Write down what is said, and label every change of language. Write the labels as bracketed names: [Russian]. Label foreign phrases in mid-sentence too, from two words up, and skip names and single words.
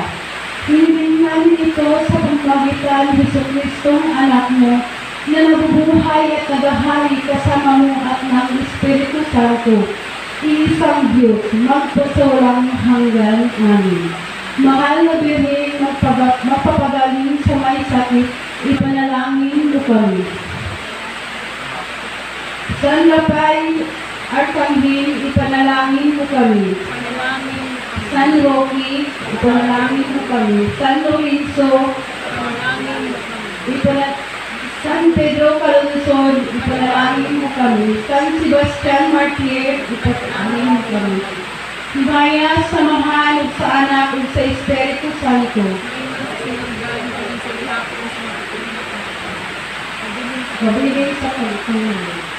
[Filipino] Hiniling namin ito sa pagpagitan ni Jesucristong anak mo na nabubuhay at nagahari kasama mo at ng Espiritu Santo. Iisang Diyos, magpasawalang hanggan. Amen. Mahal na Birhen, mapapagaling sa may sakit, ipanalangin mo kami. San Rapay, Arkanghel, ipanalangin mo kami. San Roque, ipanalangin mo kami. San Lorenzo, San Pedro Calungsod, ipanalangin mo kami. San Sebastian Martir, ipanalangin mo kami. [Cebuano] Himaya sa Mahal ug sa Anak ug sa Espiritu Santo. Gabigay sa Panginoon.